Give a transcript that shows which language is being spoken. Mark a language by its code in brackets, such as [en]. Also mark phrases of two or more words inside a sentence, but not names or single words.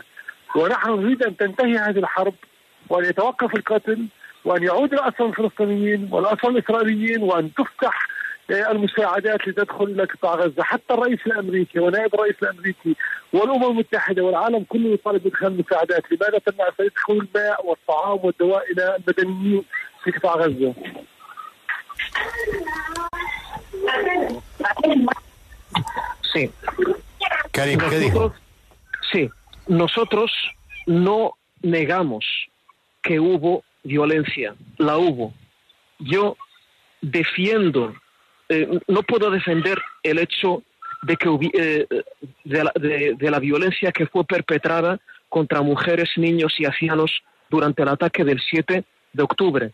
[ar] ونحن نريد أن تنتهي هذه الحرب وأن يتوقف القتل وأن يعود الأسرى الفلسطينيين والأسرى الإسرائيليين وأن تفتح المساعدات لتدخل إلى قطاع غزة. حتى الرئيس الأمريكي ونائب الرئيس الأمريكي والأمم المتحدة والعالم كله يطالب بإدخال المساعدات. لماذا تمنع إسرائيل دخول الماء والطعام والدواء إلى المدنيين في قطاع غزة؟ [es] Sí. Karim, ¿qué dijo? Sí, nosotros no negamos que hubo violencia, la hubo. Yo defiendo, no puedo defender el hecho de que de la violencia que fue perpetrada contra mujeres, niños y ancianos durante el ataque del 7 de octubre.